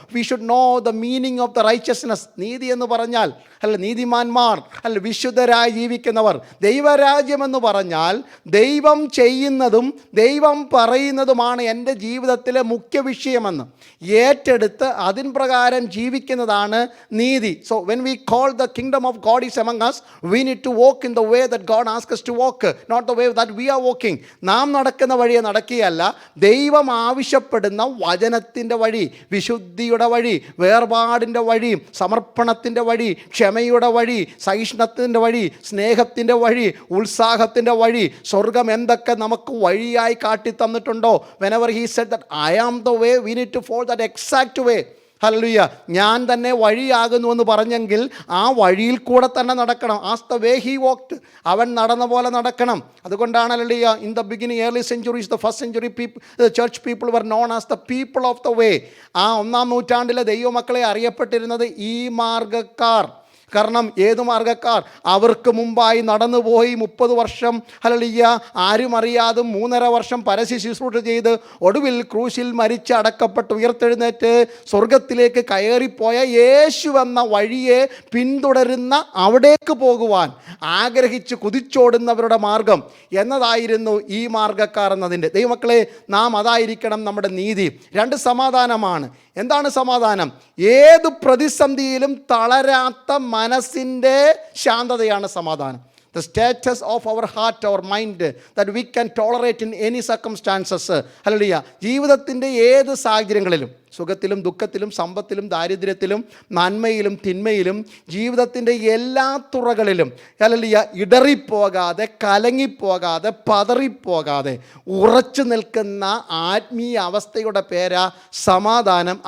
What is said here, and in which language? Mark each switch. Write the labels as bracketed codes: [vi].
[en] We should know the meaning of the righteousness. [ml] നീതി എന്ന് പറഞ്ഞാൽ നീതിമാന്മാർ, വിശുദ്ധരായി ജീവിക്കുന്നവർ. ദൈവരാജ്യമെന്ന് പറഞ്ഞാൽ ദൈവം ചെയ്യുന്നതും ദൈവം പറയുന്നതുമാണ് എൻ്റെ ജീവിതത്തിലെ മുഖ്യ വിഷയമെന്ന് ഏറ്റെടുത്ത് അതിൻ പ്രകാരം ജീവിക്കുന്നതാണ് നീതി. [en] So when we call the kingdom of God is among us, we need to walk in the way that God asks us to walk, not the way that we are walking. [ml] നാം നടക്കുന്ന വഴിയെ നടക്കുകയല്ല, ദൈവം ആവശ്യപ്പെടുന്ന വചനത്തിൻ്റെ വഴി, വിശുദ്ധിയുടെ വഴി, വേർപാടിൻ്റെ വഴി, സമർപ്പണത്തിൻ്റെ വഴി, ക്ഷമയുടെ വഴി, സഹിഷ്ണുതത്തിൻ്റെ വഴി, സ്നേഹത്തിൻ്റെ വഴി, ഉത്സാഹത്തിൻ്റെ വഴി. സ്വർഗം എന്തൊക്കെ നമുക്ക് വഴിയായി കാട്ടി തന്നിട്ടുണ്ടോ, [en] whenever he said that I am the way, we need to follow that exact way. [ml] Hallelujah. ഞാൻ തന്നെ വഴിയാകുന്നു എന്ന് പറഞ്ഞെങ്കിൽ ആ വഴിയിൽ കൂടെ തന്നെ നടക്കണം. [en] as the way he walked, [ml] അവൻ നടന്ന പോലെ നടക്കണം. അതുകൊണ്ടാണ് hallelujah, [en] In the beginning early centuries, the first century church people were known as the people of the way. [ml] ആ 1-ാം നൂറ്റാണ്ടിലെ ദൈവമക്കളെ അറിയപ്പെട്ടിരുന്നത് ഈ മാർഗക്കാർ. കാരണം ഏതു മാർഗക്കാർ? അവർക്ക് മുമ്പായി നടന്നുപോയി 30 വർഷം ഹല്ലേലൂയ ആരും അറിയാതും 3.5 വർഷം പരസ്യ ശുശ്രൂഷ ചെയ്ത് ഒടുവിൽ ക്രൂശിൽ മരിച്ച് അടക്കപ്പെട്ട് ഉയർത്തെഴുന്നേറ്റ് സ്വർഗത്തിലേക്ക് കയറിപ്പോയ യേശു എന്ന വഴിയെ പിന്തുടരുന്ന, അവിടേക്ക് പോകുവാൻ ആഗ്രഹിച്ച് കുതിച്ചോടുന്നവരുടെ മാർഗം എന്നതായിരുന്നു ഈ മാർഗക്കാർ എന്നതിൻ്റെ. ദൈവമക്കളെ, നാം അതായിരിക്കണം നമ്മുടെ നീതി. 2 സമാധാനമാണ്. എന്താണ് സമാധാനം? ഏത് പ്രതിസന്ധിയിലും തളരാത്ത മനസ്സിൻ്റെ ശാന്തതയാണ് സമാധാനം. [en] The status of our heart, our mind, that we can tolerate in any circumstances. [ml] Hallelujah. ജീവിതത്തിൻ്റെ ഏത് സാഹചര്യങ്ങളിലും, സുഖത്തിലും ദുഃഖത്തിലും സമ്പത്തിലും ദാരിദ്ര്യത്തിലും നന്മയിലും തിന്മയിലും, ജീവിതത്തിൻ്റെ എല്ലാ തുറകളിലും ഹല്ലേലൂയ ഇടറിപ്പോകാതെ, കലങ്ങിപ്പോകാതെ, പതറിപ്പോകാതെ ഉറച്ചു നിൽക്കുന്ന ആത്മീയ അവസ്ഥയുടെ പേരാ സമാധാനം.